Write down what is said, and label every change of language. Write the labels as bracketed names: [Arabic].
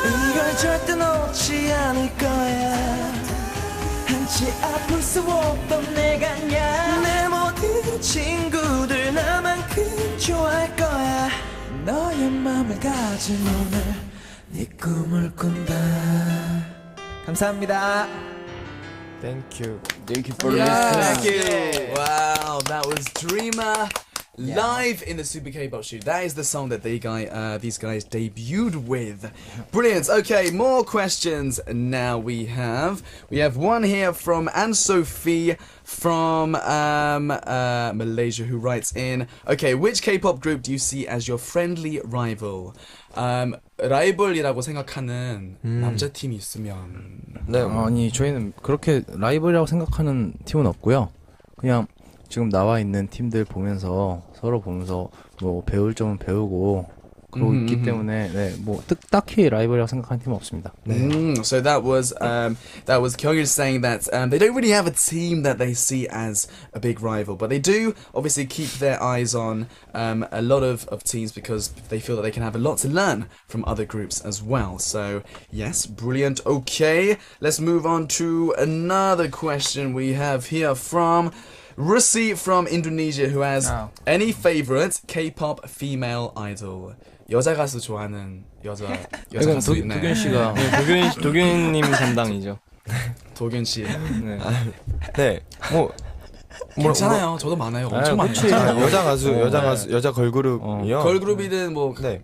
[Korean] 이걸 절대 놓지 않을 거야 한치 아플 수 없던 내가 내 모든 친구들 나만큼 좋아할 거야 너의 맘을 가진 오늘 네 꿈을 꾼다 감사합니다 [English] Thank you. Thank you for Yes. listening. Wow, that was Dreamer live in the Super K-pop shoot. That is the song that these guys debuted with. Brilliant. Okay, more questions now we have one here from Anne-Sophie from Malaysia who writes in, okay, which K-pop group do you see as your friendly rival? [Korean] 라이벌이라고 생각하는 남자팀이 있으면 네. 아니 저희는 그렇게 라이벌이라고 생각하는 팀은 없고요. 그냥 지금 나와 있는 팀들 보면서 서로 보면서 뭐 배울 점은 배우고 그러고 있기 때문에 네, 뭐 딱히 라이벌이라고 생각하는 팀은 없습니다. [English] So that was Kyungil saying that they don't really have a team that they see as a big rival, but they do obviously keep their eyes on a lot of teams because they feel that they can have a lot to learn from other groups as well. So yes, brilliant. Okay, let's move on to another question we have here from Rusi from Indonesia, who has any favorite K-pop female idol. [Korean] 여자 가수 좋아하는 여자 가수 있나요? 도균 씨가 도균님 담당이죠. 도균 씨. 네. 네. 괜찮아요. 저도 많아요. 엄청 많아요. 여자 걸그룹이요. 걸그룹이든 뭐 네.